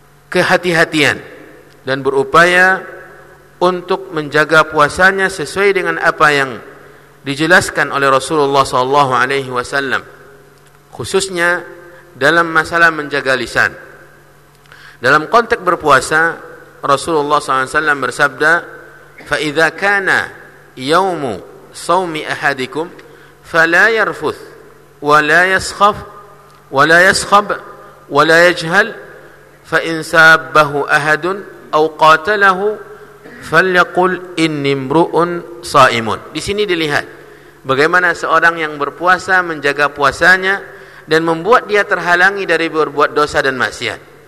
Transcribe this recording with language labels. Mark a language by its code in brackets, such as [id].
[id] kehati-hatian dan berupaya untuk menjaga puasanya sesuai dengan apa yang dijelaskan oleh Rasulullah SAW, khususnya dalam masalah menjaga lisan. Dalam konteks berpuasa, Rasulullah SAW bersabda, [ar] فَإِذَا كَانَ يَوْمُ صَوْمِ أَحَدِكُمْ فَلَا يَرْفُثْ وَلَا يَسْخَفْ وَلَا يَسْخَبْ وَلَا يَجْهَلْ فَإِنْ سَابَّهُ أَحَدٌ أَوْ قَاتَلَهُ فَلْيَقُلْ إِنِّي امْرُؤٌ صَائِمٌ. [id] Di sini dilihat bagaimana seorang yang berpuasa menjaga puasanya dan membuat dia terhalangi dari berbuat dosa dan maksiat.